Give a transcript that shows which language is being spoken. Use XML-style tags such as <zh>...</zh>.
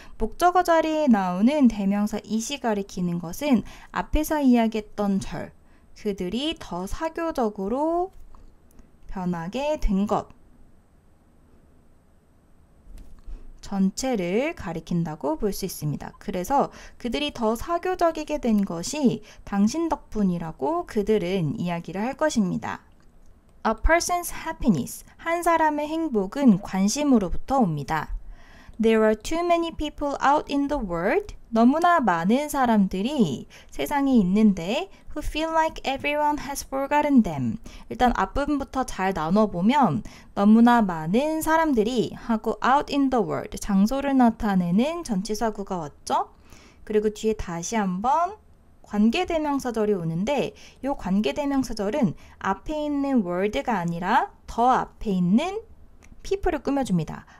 <ko>목적어 자리에 나오는 대명사 it이 가리키는 것은 앞에서 이야기했던 절, 그들이 더 사교적으로 변하게 된 것 전체를 가리킨다고 볼 수 있습니다. 그래서 그들이 더 사교적이게 된 것이 당신 덕분이라고 그들은 이야기를 할 것입니다.</ko> <en>A person's happiness,</en> <ko>한 사람의 행복은 관심으로부터 옵니다.</ko> <en>There are too many people out in the world.</en> <ko>너무나 많은 사람들이 세상에 있는데</ko> <en>who feel like everyone has forgotten them.</en> <ko>일단 앞부분부터 잘 나눠보면 너무나 많은 사람들이 하고</ko> <en>out in the world,</en> <ko>장소를 나타내는 전치사구가 왔죠. 그리고 뒤에 다시 한번 관계대명사절이 오는데 이 관계대명사절은 앞에 있는 word가 아니라 더 앞에 있는 people을 꾸며줍니다.</ko>